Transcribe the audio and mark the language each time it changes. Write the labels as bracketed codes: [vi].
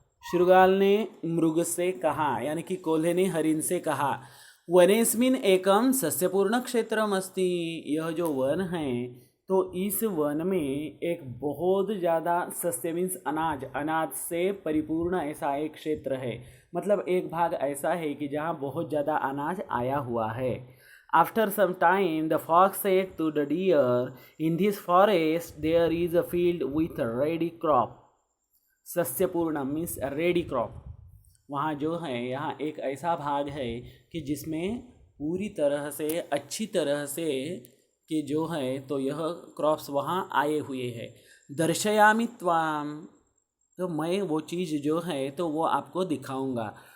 [hi] शृगाल ने मृग से कहा यानी कि कोल्हे ने हरिण से कहा, [sa] वनेस्मिन एकम सस्यपूर्ण क्षेत्रम अस्ति. [hi] यह जो वन है तो इस वन में एक बहुत ज़्यादा सस्ते मीन्स अनाज से परिपूर्ण ऐसा एक क्षेत्र है, मतलब एक भाग ऐसा है कि जहाँ बहुत ज़्यादा अनाज आया हुआ है. [en] After some time, the fox said to the deer, "In this forest there is a field with a ready crop." [hi] सस्यपूर्ण means ready crop. वहाँ जो है यहाँ एक ऐसा भाग है कि जिसमें पूरी तरह से अच्छी तरह से कि जो है तो यह क्रॉप्स वहाँ आए हुए हैं. [sa] दर्शयामि त्वाम, [hi] तो मैं वो चीज़ जो है तो वो आपको दिखाऊंगा.